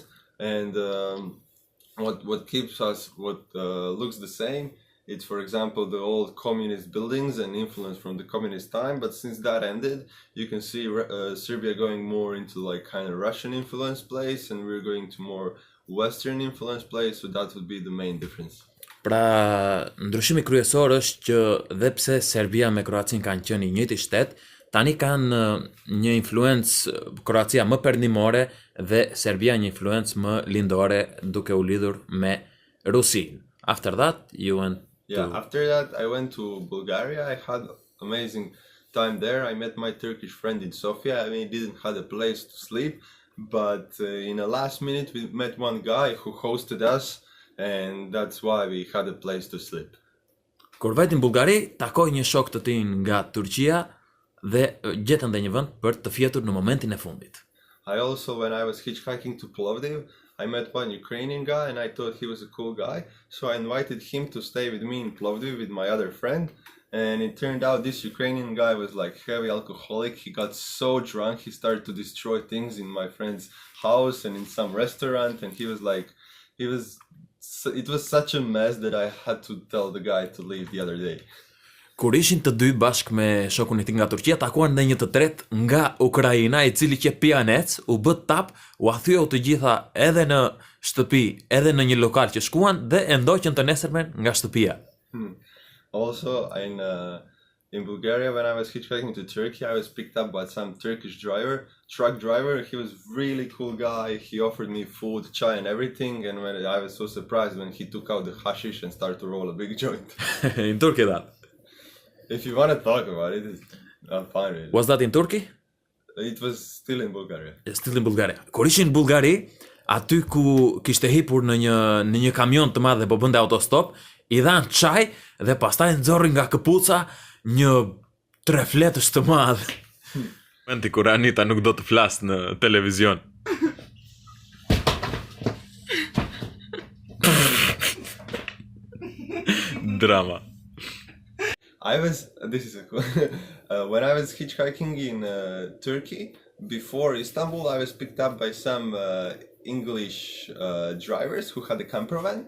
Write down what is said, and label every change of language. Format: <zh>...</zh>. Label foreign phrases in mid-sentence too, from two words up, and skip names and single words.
<en>And what keeps us, looks the same, it's for example the old communist buildings and influence from the communist time, but since that ended you can see Serbia going more into like kind of Russian influence place and we're going to more Western influence place, so that would be the main difference.</en> <sq>Pra, ndryshimi kryesor është që dhe pse Serbia me Kroacin kanë qenë i njëjti shtet, tani kanë një influencë Kroacia më perëndimore dhe Serbia një influencë më lindore duke u lidhur me Rusinë.</sq> <en>After that, you went after that I went to Bulgaria. I had amazing time there. I met my Turkish friend in Sofia. I mean, didn't have a place to sleep, but in a last minute we met one guy who hosted us, and that's why we had a place to sleep.</en> <sq>Kur vajti në Bullgari, takoi një shok të tij nga Turqia dhe gjetën dhe një vend për të fjetur në momentin e fundit.</sq> <en>I also, when I was hitchhiking to Plovdiv, I met one Ukrainian guy and I thought he was a cool guy, so I invited him to stay with me in Plovdiv with my other friend, and it turned out this Ukrainian guy was like heavy alcoholic. He got so drunk he started to destroy things in my friend's house and in some restaurant, and it was such a mess that I had to tell the guy to leave the other day.</en> <sq>Kur ishin të dy bashkë me shokun e tij nga Turqia, takuan në një të tretë nga Ukraina, i cili që pianec, u bë tap, u thyeu të gjitha edhe në shtëpi, edhe në një lokal që shkuan dhe e ndoqën të nesërmen nga shtëpia.</sq> <en>Also, in Bulgaria, when I was hitchhiking to Turkey, I was picked up by some Turkish truck driver. He was really cool guy. He offered me food, chai and everything. And when I was so surprised when he took out the hashish and started to roll a big joint. In Turkey that? If you want to talk about it, I'm fine with it. Was that in Turkey? It was still in Bulgaria. Still in Bulgaria.</en> <sq>Kur ishin në Bulgari, aty ku kishte hipur në një kamion të madh dhe po bënte autostop, i dhan çaj dhe pastaj nxorri nga këpuca një trefletësh të madh. Momenti kur Anita nuk do të flas në televizion. Drama.</sq> <en>This is a cool, when I was hitchhiking in Turkey, before Istanbul, I was picked up by some English drivers who had a camper van.</en>